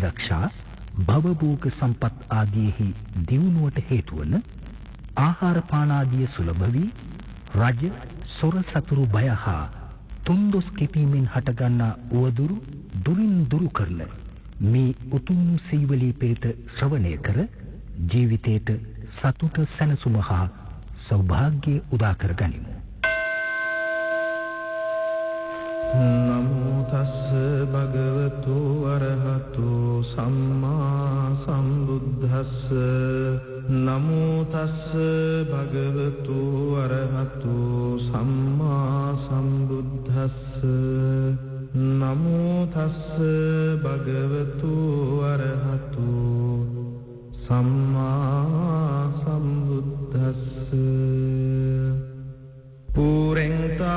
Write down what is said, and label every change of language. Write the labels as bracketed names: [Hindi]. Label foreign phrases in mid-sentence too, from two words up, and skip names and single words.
[Sinhala] රක්ෂා භවභෝග සම්පත් ආදීෙහි දියුණුවට හේතු වන ආහාර පාන ආදී සුලභ වී රජ සොර සතුරු බය හා තුන්දොස් කිපීමෙන් හටගන්නා උවදුරු දුරින් දුරු කරන මේ උතුම් සීවලී පිරිත ශ්‍රවණය කර ජීවිතයට සතුට සැනසුම හා සෞභාග්‍ය උදා කර ගනිමු. [Pali] නමෝ තස්ස භගවතු අරහතෝ සම්මා සම්බුද්දස්ස නමෝ තස්ස භගවතු අරහතෝ සම්මා සම්බුද්දස්ස නමෝ තස්ස භගවතු අරහතෝ සම්මා සම්බුද්දස්ස පුරෙන්